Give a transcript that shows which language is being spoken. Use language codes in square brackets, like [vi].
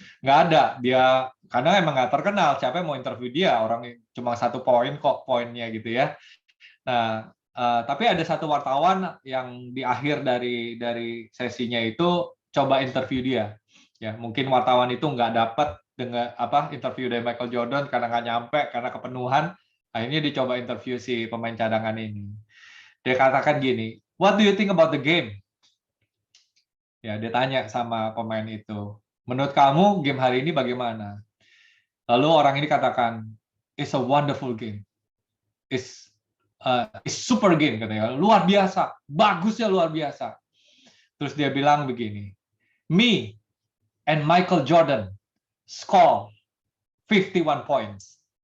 [id] Nggak ada, dia karena emang nggak terkenal, siapa yang mau interview dia, orang cuma 1 poin kok poinnya gitu ya. Nah, tapi ada satu wartawan yang di akhir dari sesinya itu coba interview dia. Ya, mungkin wartawan itu nggak dapat dengan interview dari Michael Jordan karena nggak nyampe, karena kepenuhan. Akhirnya dicoba interview si pemain cadangan ini. Dia katakan gini, [en] "What do you think about the game?" [id] Ya, dia tanya sama pemain itu, "Menurut kamu game hari ini bagaimana?" Lalu orang ini katakan, [en] "It's a wonderful game. It's super game," [id] katanya, luar biasa, bagusnya luar biasa. Terus dia bilang begini, [en] "Me and Michael Jordan score 51 points."